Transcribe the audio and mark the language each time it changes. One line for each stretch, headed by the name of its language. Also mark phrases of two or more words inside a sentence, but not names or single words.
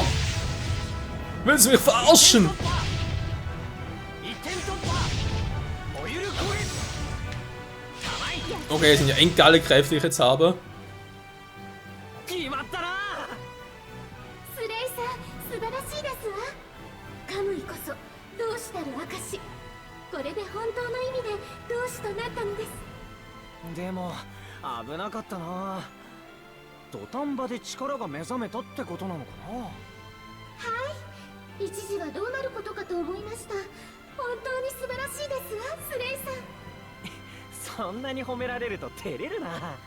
German: Willst du mich verarschen? Okay, das sind ja echt geile Kräfte, die ich jetzt habe.
Japanese: De も危なかったな。土壇場で力が目覚めたってことなのかな。はい、一時はどうなることかと思いました。本当に素晴らしいですわ、スレイさん。そんなに褒められると照れるな。